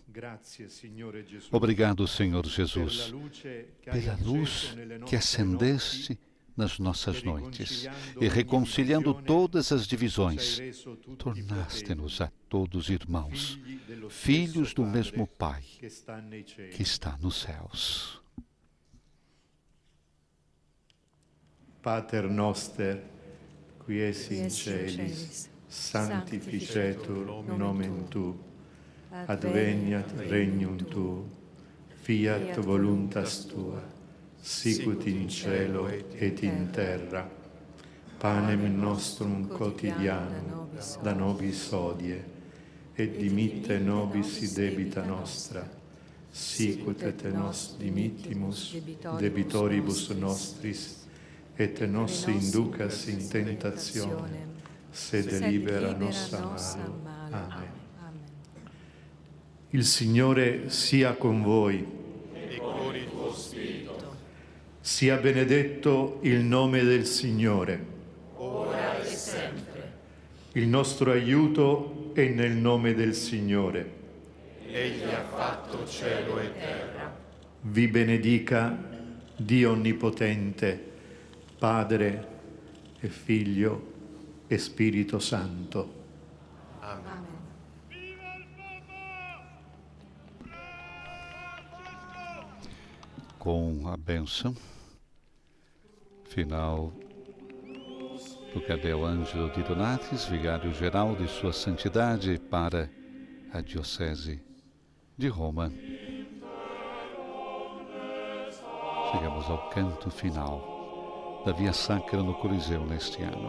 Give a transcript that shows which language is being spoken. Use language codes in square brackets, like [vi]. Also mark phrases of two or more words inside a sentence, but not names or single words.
[pt] Obrigado, Senhor Jesus, pela luz que acendeste nas nossas noites e, reconciliando todas as divisões, tornaste-nos a todos irmãos, filhos do mesmo Pai que está nos céus. [la] Pater noster, qui es in celis, sanctificetur nomen tu, adveniat regnum tu, fiat voluntas tua, sicut in cielo et in terra. Panem nostrum quotidianum da nobis hodie, et dimitte nobis debita nostra, sicut et nos dimittimus debitoribus nostris, et nos inducas in tentationem, sed libera nos a malo. [it] Amen. Il Signore sia con voi. E con il tuo spirito. Sia benedetto il nome del Signore. Ora e sempre. Il nostro aiuto è nel nome del Signore. Egli ha fatto cielo e terra. Vi benedica Dio Onnipotente, Padre e Figlio e Spirito Santo. Amen. [pt] Com a bênção final do Cardeal Ângelo de Donatis, vigário-geral de Sua Santidade para a Diocese de Roma, chegamos ao canto final da Via Sacra no Coliseu neste ano.